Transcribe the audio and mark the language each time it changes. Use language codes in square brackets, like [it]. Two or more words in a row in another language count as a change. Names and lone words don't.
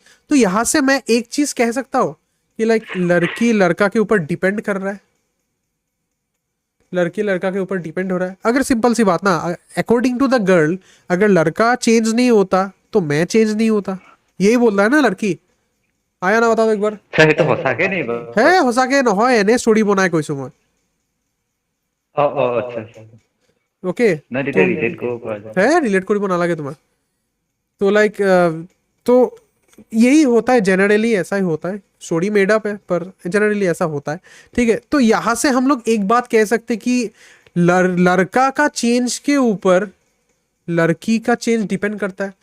[hi] तो यहां से मैं एक चीज कह सकता हूं कि लाइक लड़की लड़का के ऊपर डिपेंड कर रहा है, लड़की लड़का के ऊपर डिपेंड हो रहा है। अगर सिंपल सी बात ना, [en] according to the girl, [hi] अगर लड़का चेंज नहीं होता तो मैं चेंज नहीं होता, यही बोल रहा है ना लड़की। आया ना, बता दो एक बार। [as] সেইটো সঁচাকে নি হে বাৰু? সঁচাকে নহয়, এনে ষ্টৰি বনাই কৈছো মই। আচ্ছা ओके, নাই [hi] तो [as] তেতিয়া ৰিলেট কৰিব পৰা যায়। है रिलेट কৰিব नालागे तुम्हार। [hi] तो लाइक तो यही होता है, जनरली ऐसा ही होता है। [en] story made up [hi] है पर जनरली ऐसा होता है। ठीक है, तो यहां से हम लोग एक बात कह सकते कि लड़का का चेंज के ऊपर लड़की का चेंज डिपेंड करता है।